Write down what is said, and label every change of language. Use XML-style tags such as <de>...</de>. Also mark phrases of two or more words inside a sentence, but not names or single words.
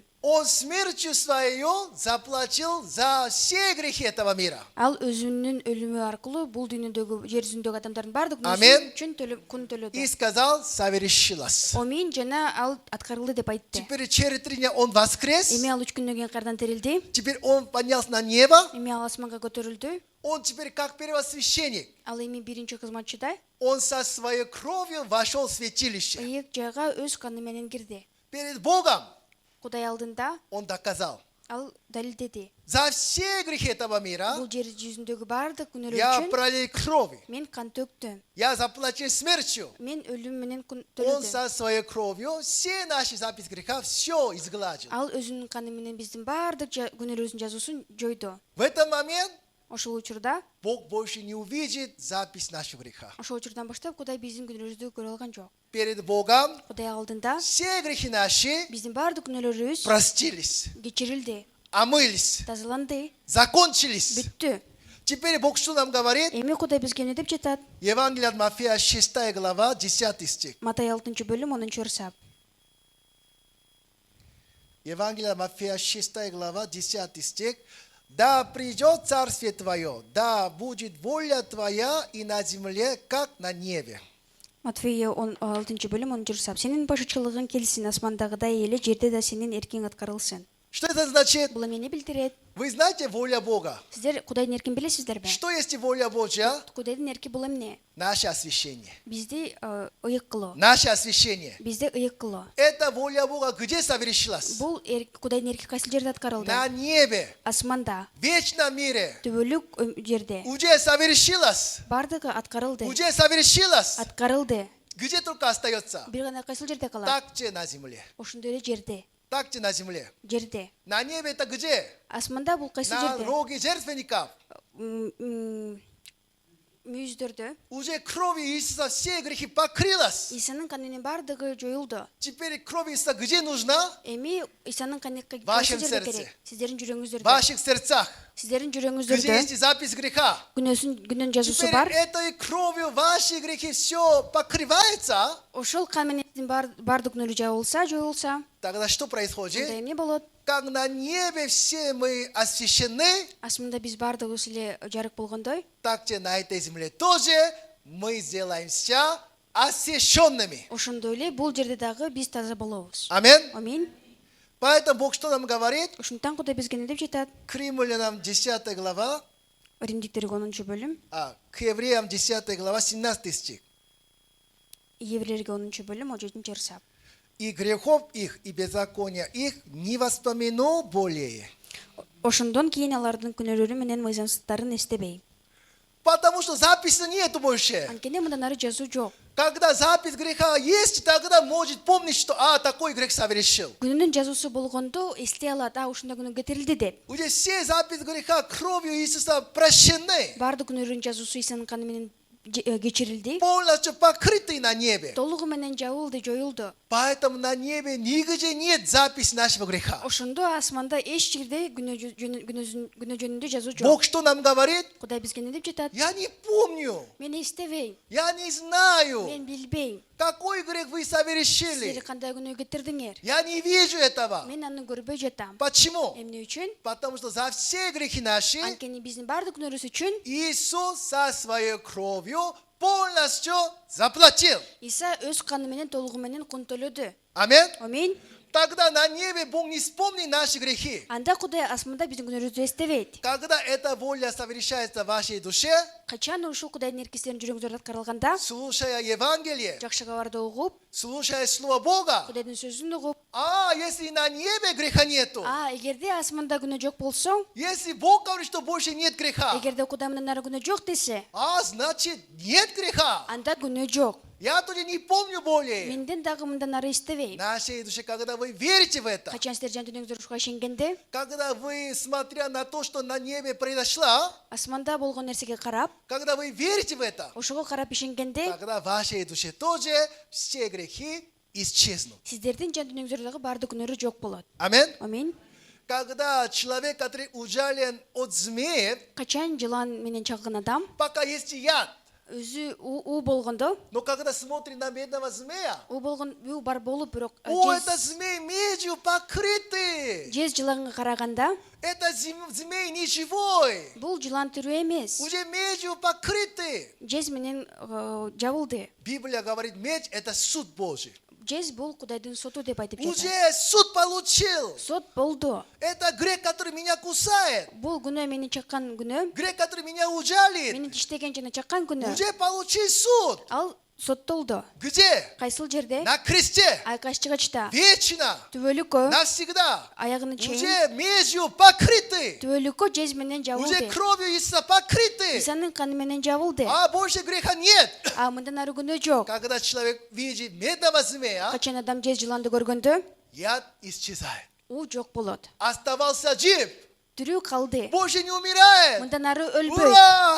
<ru>Он смертью своей заплатил за все грехи этого мира.</ru> <ky>Ал өзүнүн өлүмү аркылуу бул дүйнөдөгү жер жүзүндөгү адамдардын бардык Амен. күнөөсүн үчүн күн төлөдү.</ky> <ru>И сказал, совершилось.</ru> <ky>Омин жана ал аткарылды деп айтты.</ky> <ru>Теперь через 3 дня он воскрес.</ru> <ky>Эми ал 3 күндөн кийин кайрадан тирилди.</ky> <ru>Теперь он поднялся на небо.</ru> <ky>Эми ал асманга көтөрүлдү.</ky> <ru>Он теперь как первосвященник.</ru> <ky>Ал эми биринчи кызматчыдай</ky> <ru>Он со своей кровью вошел в святилище.</ru> <ky>ыйык жайга өз каны менен кирди.</ky> <ru>Перед Богом</ru> <ky>Кудай алдында</ky> <ru>он доказал.</ru> <ky>ал далилдеди.</ky> <ru>За все грехи этого мира</ru> <ky>Бул жер жүзүндөгү бардык күнөөлөр</ky> <ru>я</ru> <ky>үчүн</ky> <ru>пролил крови.</ru> <ky>мен кан төктүм.</ky> <ru>Я заплатил смертью.</ru> <ky>Мен өлүм менен күн</ky> <ru>Он</ru> <ky>төлөдүм.</ky> <ru>со своей кровью все наши записи греха все изгладил.</ru> <ky>Ал өзүнүн каны менен биздин бардык күнөөлөрүбүздүн жазуусун жойду.</ky> <ru>В этот момент</ru> <ky>Ошол учурда,</ky> <ru>Бог больше не увидит запись нашего греха.</ru> <ky>ошол учурдан баштап Кудай биздин күнөөлөрүбүздү көрө алган жок.</ky> <ru>Перед Богом</ru> <ky>Кудай алдында</ky> <ru>все грехи наши</ru> <ky>биздин бардык күнөөлөрүбүз</ky> <ru>простились,</ru> <ky>кечирилди,</ky> <ru>омылись,</ru> <ky>тазаланды,</ky> <ru>закончились.</ru> <ky>бүттү.</ky> <ru>Теперь Бог что нам говорит?</ru> <ky>Эми Кудай бизге эмне деп жатат?</ky> <ru>Евангелие от Матфея 6 глава 10 стих.</ru> <ky>Матай 6-бөлүм 10-чу сап.</ky> <ru>Евангелие от Матфея 6 глава 10 стих. Да придет царствие Твое, да будет воля Твоя и на земле, как на небе.</ru> <ky>Матфея 6-бөлүм 10-чу сап. Сенин башчылыгың келсин, асмандагыдай эле жерде да сенин эркиң аткарылсын.</ky> <ru>Что это значит?</ru> <ky>Бул эмнени билдирет?</ky> <ru>Вы знаете воля Бога?</ru> <ky>Сиздер Кудайдын эркин билесиздерби?</ky> <ru>Что есть воля Божья?</ru> <ky>Кудайдын эрки бул эмне?</ky> <ru>Наше освящение.</ru> <ky>Бизди ыйык кылуу.</ky> <ru>Наше освящение.</ru> <ky>Бизди ыйык кылуу.</ky> <ru>Это воля Бога где совершилась?</ru> <ky>Бул Кудайдын эрки кайсыл жерде аткарылды?</ky> <ru>На небе,</ru> <ky>Асманда,</ky> <ru>в вечном мире.</ru> <ky>түбөлүк жерде.</ky> <ru>Уже совершилась.</ru> <ky>Бардыгы аткарылды.</ky> <ru>Уже совершилась.</ru> <ky>Аткарылды.</ky> <ru>Где только остается?</ru> <ky>Бир гана кайсыл жерде калат?</ky> <ru>Так же на земле.</ru> <ky>Ошондой эле жерде.</ky> <ru>Так же на земле.</ru> <ky>Жерде.</ky> <ru>На небе это где?</ru> <ky>Асманда бул кайсыл</ky> <ru>На</ru> <ky>жерде?</ky> <ru>роге жертвенников.</ru> <ky>Мүйүздөрдө</ky> <ru>Уже кровью Иисуса все грехи покрылась.</ru> <ky>Исанын канынын бардыгы жоюлду.</ky> <ru>Теперь кровь Иисуса где нужна?</ru> <ky>Эми Исанын каны</ky> <ru>вашем</ru> <ky>кайсыл жерде</ky> <ru>сердце.</ru> <ky>керек? Сиздердин</ky> <ru>В</ru> <ky>жүрөгүңүздөрдө.</ky> <ru>ваших сердцах.</ru> <ky>Сиздердин</ky> <ru>Где</ru> <ky>жүрөгүңүздөрдө</ky> <ru>есть запись греха.</ru> <ky>күнөөнүн жазуусу</ky> <ru>Теперь</ru> <ky>бар.</ky> <ru>этой кровью ваши грехи все покрывается.</ru> <ky>Ошол кан менен бардык күнөөлөр жабылса, жоюлса,</ky> <ru>Тогда что</ru> <ky>анда</ky> <ru>происходит?</ru> <ky>эмне болот?</ky> <ru>Как на небе все мы освящены,</ru> <ky>Асманда биз бардыгыбыз эле жарык болгондой,</ky> <ru>так же на этой земле тоже мы сделаемся освященными.</ru> <ky>ошондой эле бул жерде дагы биз таза болобуз.</ky> <ru>Аминь.</ru> <ky>Аминь.</ky> <ru>Поэтому Бог что нам говорит?</ru> <ky>Ошондуктан Кудай бизге эмне деп жатат?</ky> <ru>К Римлянам 10 глава,</ru> <ky>Римдиктерге 10-бөлүм,</ky> <ru>к Евреям 10 глава 17 стих.</ru> <ky>Еврейлерге 10-бөлүм 17 сап.</ky> <ru>И грехов их, и беззакония их не воспомяну более.</ru> <ky>Ошондон кийин алардын күнөөлөрү менен мыйзамсыздыктарын эстебей.</ky> <ru>Потому что записи нету больше.</ru> <ky>Анткени мындан ары жазуу жок.</ky> <ru>Когда запись греха есть, тогда может помнить, что такой грех совершил.</ru> <ky>Күнүнүн жазуусу болгондо эстей алат, ушундай күнөө кетирилди деп.</ky> <ru>Уже все запись греха кровью Иисуса прощены.</ru> <ky>Бардык күнөөлөрүн жазуусу Исанын каны менен кечирилди.</ky> <ru>Полностью покрыты на небе.</ru> <ky>Толугу менен жабылды, жоюлду.</ky> <ru>Поэтому на небе нигде нет записи нашего греха.</ru> <ky>Ошондо асманда эч жерде күнөө жөнүндө жазуу жок.</ky> <ru>Бог что нам говорит?</ru> <ky>Кудай бизге эмне деп жатат?</ky> <ru>Я не помню.</ru> <ky>Мен эстебейм,</ky> <ru>Я не знаю,</ru> <ky>мен билбейм.</ky> <ru>какой грех вы</ru> <ky>Силер</ky> <ru>совершили.</ru> <ky>кандай күнөө кетирдиңер?</ky> <ru>Я не вижу этого.</ru> <ky>Мен аны көрбөй жатам.</ky> <ru>Почему?</ru> <ky>Эмне үчүн?</ky> <ru>Потому что за все грехи наши</ru> <ky>Анткени биздин бардык күнөөбүз үчүн</ky> <ru>Иисус со своей кровью полностью заплатил.</ru> <ky>Иса өз каны менен толугу менен кун төлөдү.</ky> <ru>Аминь.</ru> <ky>Аминь.</ky> <ru>Тогда на небе Бог не вспомнит наши грехи.</ru> <ky>Анда Кудай асманда биздин күнөөбүздү эстебейт.</ky> <ru>Когда эта воля совершается в вашей душе,</ru> <ky>Качан ушул Кудайдын эрки силердин жүрөгүңүздөрдө аткарылганда,</ky> <ru>слушая Евангелие,</ru> <ky>жакшы кабарды угуп,</ky> <ru>слушая Слово Бога,</ru> <ky>Кудайдын сөзүн угуп,</ky> <ru>если на небе греха нету,</ru> <ky>эгерде асманда күнөө жок болсо,</ky> <ru>если Бог говорит, что больше нет греха,</ru> <ky>эгерде Кудай менен ары күнөө жок десе,</ky> <ru>значит нет греха.</ru> <ky>анда күнөө жок.</ky> <ru>Я тоже не помню более.</ru> <ky>Менден дагы мындан ары эстебейм.</ky> <ru>Нашей душе, когда вы верите в это,</ru> <ky>Качан сиздер жан дүниеңиздер ушуга ишенгенде,</ky> <ru>когда вы, смотря на то, что на небе произошло,</ru> <ky>асманда болгон нерсеге карап,</ky> <ru>когда вы верите в это,</ru> <ky>ошого карап ишенгенде,</ky> <ru>тогда в вашей душе тоже все грехи исчезнут.</ru> <ky>сиздердин жан дүниеңиздердеги баардык күнөөрү жок болот.</ky> <ru>Аминь.</ru> <ky>Аминь.</ky> <ru>Когда человек, который ужален от змеи,</ru> <ky>Качан жылан менен чагын адам</ky> <ru>пока есть яд,</ru> <ky>өзү у болгондо,</ky> <ru>но когда смотрит на бедного змея,</ru> <ky>у болгон у бар болуп бирок</ky> <ru>это змей медью покрытый.</ru> <ky>жез жыланга караганда</ky> <ru>Это змей не живой,</ru> <ky>бул жылан түрү эмес.</ky> <ru>уже медью покрытый.</ru> <ky>Жез менен жабылды.</ky> <ru>Библия говорит, медь это суд Божий.</ru> <ky>Жез бул Кудайдын соту деп айтып жатат.</ky> <ru>Уже суд получил.</ru> <ky>Сот болду.</ky> <ru>Это грех, который меня кусает.</ru> <ky>Бул күнөө мени чаккан күнөө,</ky> <ru>Грех, который меня ужалит.</ru> <ky>мени тиштеген жана чаккан күнөө.</ky> <ru>Уже получил суд.</ru> <ky>Ал соттолду.</ky> <ru>Где?</ru> <ky>Кайсыл жерде?</ky> <ru>На кресте.</ru> <ky>Айкашчыгачта.</ky> <ru>Вечно.</ru> <ky>Түбөлүккө,</ky> <ru>Навсегда.</ru> <ky>аягыны чейин.</ky> <ru>Уже медью покрытый.</ru> <ky>Түбөлүккө жез менен</ky> <ru>Уже</ru> <ky>жабылды.</ky> <ru>кровью Иисуса покрытый.</ru> <ky>Исанын каны менен жабылды.</ky> <ru>А больше греха нет.</ru> <ky>А мындан ары күнөө жок.</ky> <ru>Когда человек видит медного змея,</ru> <ky>Качан адам жез жыланды көргөндө,</ky> <ru>яд исчезает.</ru> <ky>у жок болот.</ky> <ru>Оставался жив.</ru> <ky>Түрү калды.</ky> <ru>Больше не умирает.</ru> <ky>Мындан ары өлбөйт.</ky> <ru>Ура!</ru>